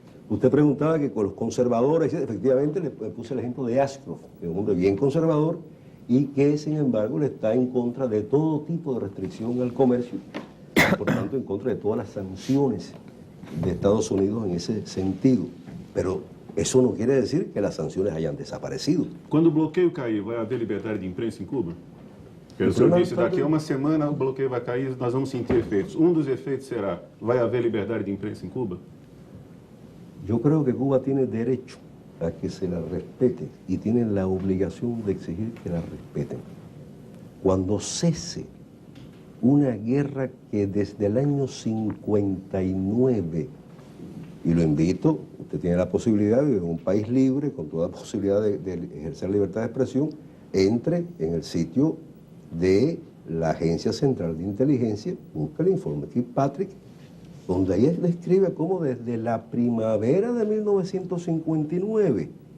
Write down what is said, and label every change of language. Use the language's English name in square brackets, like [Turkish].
[Spanish] Usted preguntaba que con los conservadores, efectivamente le puse el ejemplo de Ashcroft, que es un hombre bien conservador y que sin embargo le está en contra de todo tipo de restricción al comercio, por tanto en contra de todas las sanciones de Estados Unidos en ese sentido. Pero eso no quiere decir que las sanciones hayan desaparecido. [Portuguese] Quando o bloqueio cair, vai haver liberdade de imprensa em Cuba? O senhor disse, daqui a uma semana o bloqueio vai cair, nós vamos sentir efeitos. Um dos efeitos será, vai haver liberdade de imprensa em Cuba? [Spanish] Yo creo que Cuba tiene derecho a que se la respete y tiene la obligación de exigir que la respeten. Cuando cese una guerra que desde el año 59, y lo invito, usted tiene la posibilidad de vivir en un país libre, con toda posibilidad de ejercer libertad de expresión, entre en el sitio de la Agencia Central de Inteligencia, busca el informe Kirkpatrick, donde ahí describe cómo desde la primavera de 1959